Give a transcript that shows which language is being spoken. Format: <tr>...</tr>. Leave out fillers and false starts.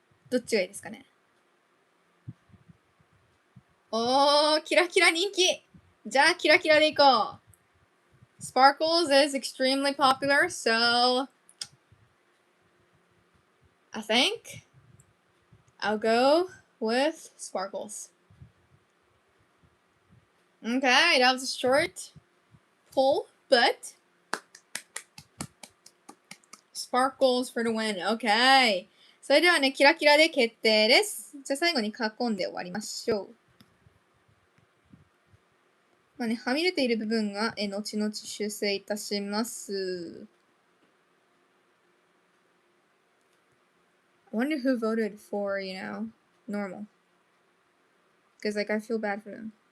<ja>どっちがいいですかね？キラキラ人気！じゃあ、キラキラでいこう。</ja> <en>Sparkles is extremely popular, so I think I'll go with sparkles. Okay, that was a short pull, but sparkles for the win.</en> <ja>Okay. それではね、キラキラで決定です。じゃあ最後に囲んで終わりましょう。まあね、はみ出ている部分が後々修正いたします。</ja> <en>I wonder who voted for, normal. Because, like, I feel bad for them.</en>